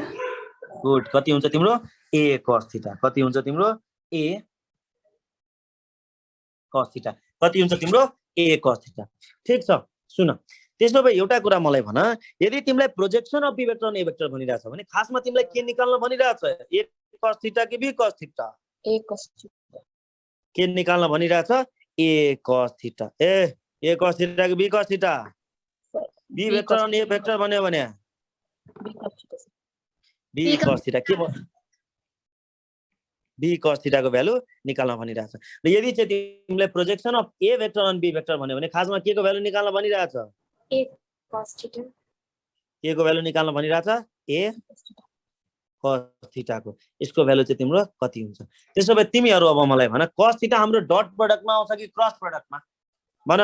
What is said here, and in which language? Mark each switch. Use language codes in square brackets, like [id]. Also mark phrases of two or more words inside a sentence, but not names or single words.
[ne] गुड कति हुन्छ तिम्रो [en] A cos theta [ne] कति हुन्छ तिम्रो [en] A cos theta [ne] कति हुन्छ तिम्रो [en] A cos theta [ne] ठीक छ सुन त्यसो भए एउटा कुरा मलाई भन यदि तिमीलाई [en] projection of B vector on A vector [ne] भनिरहेछ भने खासमा तिमीलाई के निकाल्न भनिरहेछ [en] A cos theta [ne] कि [en] B cos theta A cos theta. [ne] के निकाल्न भनिरहेछ [en] A cos theta A cos theta [ne] कि [en] B cos theta B vector on A vector [ne] भन्यो भने [en] B cos theta [ne] के [en] B cos theta [ne] को भ्यालु निकाल्न भनिरहेछ र यदि चाहिँ तिमीलाई [en] projection of A vector on B vector [ne] भन्यो भने खासमा के को भ्यालु निकाल्न भनिरहेछ [en] A cos theta. [ne] के को भ्यालु निकाल्न भनिरहेछ [en] A cos theta [ne] को यसको भ्यालु चाहिँ तिम्रो कति हुन्छ त्यसो भए तिमीहरु अब मलाई भन [en] cos theta [ne] हाम्रो [en] dot productमा [ne] आउँछ कि [en] cross productमा [ne] भन